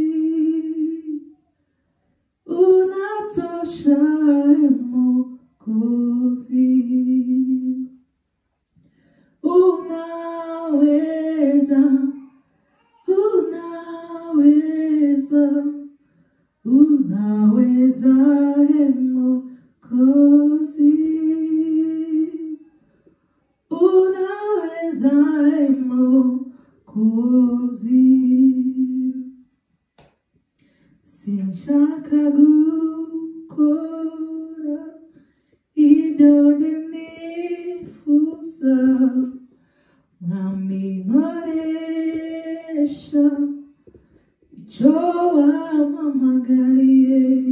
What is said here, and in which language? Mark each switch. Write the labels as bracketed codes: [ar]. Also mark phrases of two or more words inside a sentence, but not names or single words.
[sw] unatosha Mwokozi, unaweza, unaweza, unaweza Mwokozi, unaweza Mwokozi. [rw] Sinshaka gukora ibyo nifuza, Mwami nkoresha icyo wampamagariye.